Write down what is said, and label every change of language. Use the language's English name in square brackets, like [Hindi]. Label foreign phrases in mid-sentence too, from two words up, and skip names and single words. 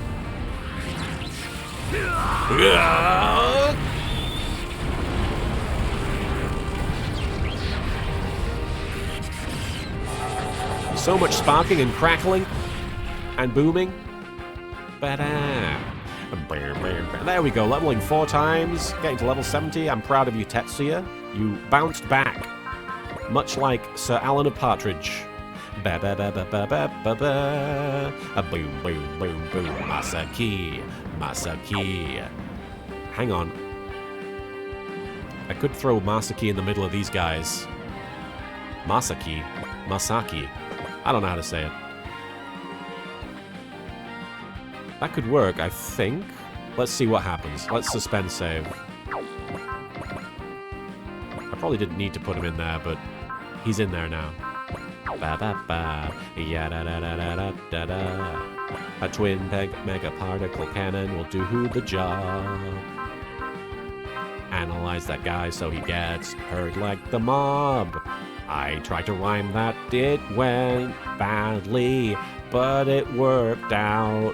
[English] So much sparking and crackling and booming. There we go, leveling 4 times, getting to level 70. I'm proud of you, Tetsuya. You bounced back, much like Sir Alan of Partridge. Ba ba ba ba ba ba ba ba. A boom boom boom boom. Masaki, Masaki. Hang on. I could throw Masaki in the middle of these guys. Masaki, Masaki. I don't know how to say it. That could work, I think. Let's see what happens. Let's suspend save. I probably didn't need to put him in there, but he's in there now. Ba ba ba. Ya da da da da da da da. A twin mega particle cannon will do the job. Analyze that guy so he gets hurt like the mob. I tried to rhyme that, it went badly, but it worked out.